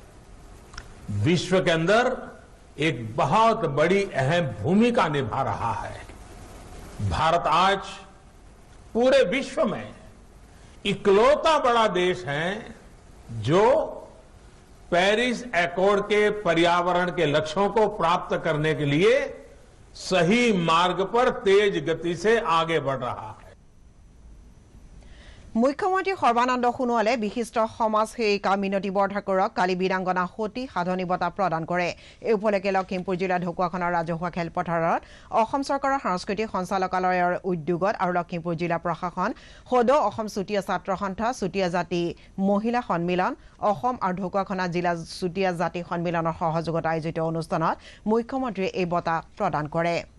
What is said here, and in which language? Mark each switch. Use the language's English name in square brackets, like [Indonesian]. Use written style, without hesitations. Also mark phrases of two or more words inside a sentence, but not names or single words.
[Hindi] विश्व के अंदर एक बहुत बड़ी अहम भूमिका निभा रहा है भारत आज पूरे विश्व में इकलौता बड़ा देश है जो पेरिस एकॉर्ड के पर्यावरण के लक्ष्यों को प्राप्त करने के लिए सही मार्ग पर तेज गति से आगे बढ़ रहा है [Assamese] মুখ্যমন্ত্ৰী সৰ্বানন্দ সোণোৱালে বিশিষ্ট সমাজ সেৱিকা মিনতী বৰঠাকুৰক কালি বীৰাংগনা সতী সাধনী বঁটা প্ৰদান কৰে এই উপলক্ষে লখিমপুৰ জিলা ঢকুৱাখনৰ ৰাজহুৱা খেলপথাৰত অসম চৰকাৰৰ সাংস্কৃতিক সঞ্চালকালয়ৰ উদ্যোগত আৰু লখিমপুৰ জিলা প্ৰশাসন সদৌ অসম চুতীয়া ছাত্ৰ সন্থা চুতীয়া জাতি মহিলা সন্মিলন অসম আৰু ঢকুৱাখনা জিলা চুতীয়া জাতি সন্মিলনৰ সহযোগত আয়োজিত অনুষ্ঠানত মুখ্যমন্ত্ৰীয়ে এই বঁটা প্ৰদান কৰে